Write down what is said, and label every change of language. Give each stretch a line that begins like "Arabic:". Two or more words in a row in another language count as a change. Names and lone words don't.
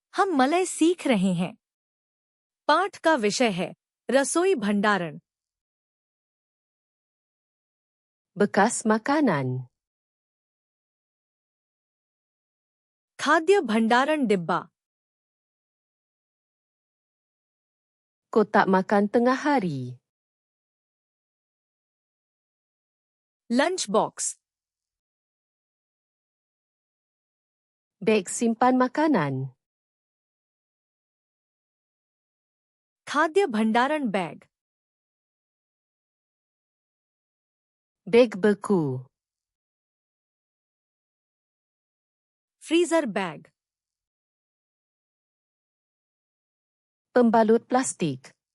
Hindi: हम मलय सीख रहे हैं। पाठ का विषय है रसोई भंडारण।
Malay: Bekas makanan.
Hindi: खाद्य भंडारण डिब्बा।
Malay: Kotak makan tengah hari.
English: lunch box.
Malay: Beg simpan makanan.
Hindi: खाद्य भंडारण बैग।
Malay: Beg beku.
English: freezer bag.
Malay: Pembalut plastik.